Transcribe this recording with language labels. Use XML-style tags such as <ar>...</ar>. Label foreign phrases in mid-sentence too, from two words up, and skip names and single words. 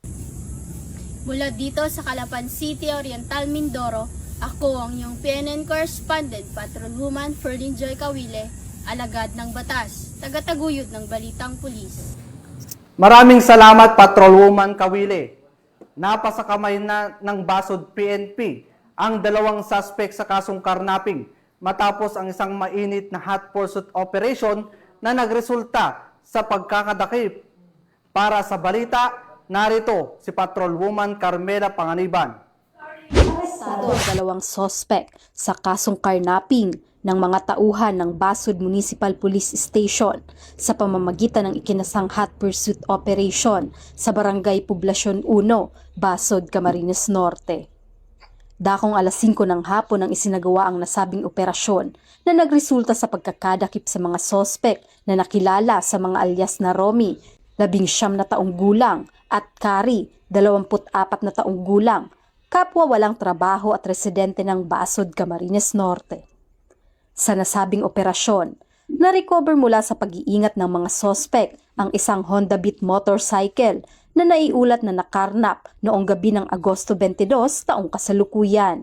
<tl>Mula dito sa Calapan City, Oriental, Mindoro, ako ang iyong PNN correspondent, Patrolwoman Ferlin Joy Cawile, alagad ng batas, tagataguyod ng Balitang Pulis. Maraming salamat, Patrolwoman Cawile. Napasa kamay na ng Basod PNP ang 2 suspect sa kasong karnaping matapos ang isang mainit na</tl> <en>hot pursuit operation</en> <tl>na nagresulta sa pagkakadakip. Para sa balita, narito si Patrolwoman Carmela Panganiban. Arestado ang 2 suspect sa kasong karnaping ng mga tauhan ng Basod Municipal Police Station sa pamamagitan ng ikinasang</tl> <en>hot pursuit operation</en> <tl>sa Barangay Poblasyon 1, Basod, Camarines Norte. Dakong alas 5 ng hapon ang isinagawa ang nasabing operasyon na nagresulta sa pagkakadakip sa mga sospek na nakilala sa mga alias na Romy, 19 na taong gulang, at Kari, 24 na taong gulang, kapwa walang trabaho at residente ng Basod, Camarines Norte. Sa nasabing operasyon, na-recover mula sa pag-iingat ng mga sospek ang isang Honda Beat motorcycle na naiulat na nakarnap noong gabi ng Agosto 22 taong kasalukuyan.</tl>